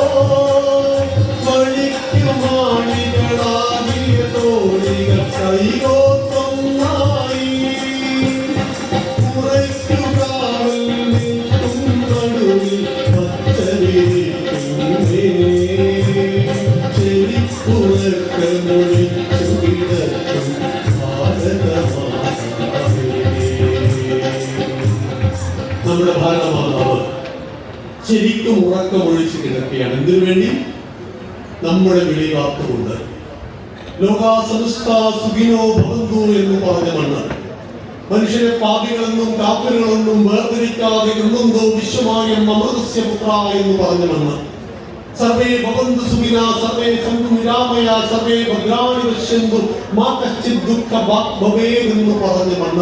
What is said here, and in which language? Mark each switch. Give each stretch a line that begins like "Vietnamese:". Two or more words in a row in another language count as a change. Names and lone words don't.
Malayalam: വഴിക്കുമാണികളാകിയ തോണികൾ കൈകോത്തൊന്നായി ഉറയ്ക്കുകാവൽ നിൽക്കും നടുവിൽ പച്ചവിരിക്കുന്നേ ചെരിപ്പുറക്ക മൊഴിച്ചു കിടക്കും ഭാരതമാതാവേ. നമ്മുടെ ഭാരതമാതാവ് ശരിക്കും ഉറക്കമൊഴിച്ച് കിടക്കുകയാണ്. എന്തിനു വേണ്ടി? നമ്മുടെ വിളി കാത്തുകൊണ്ട്.
Sanskrit: ലോകാ സമസ്ത സുഖിനോ ഭവന്തു
Malayalam: എന്ന് പറഞ്ഞ മണ്ണ് മനുഷ്യരെ പാപികളെന്നും കാപ്പലുകളെന്നും വേർതിരിക്കാതെ
Sanskrit: ഗൃഹന്തോ വിശ്വമായ അമൃതസ്യ പുത്ര
Malayalam: എന്ന് പറഞ്ഞ മണ്ണ്.
Sanskrit: സർവേ ഭവന്തു സുഖിന സർവേ സന്തു നിരാമയ സർവേ ഭദ്രാണി പശ്യന്തു മാ കശ്ചിത് ദുഃഖ ഭവേത്
Malayalam: എന്ന് പറഞ്ഞ മണ്ണ്.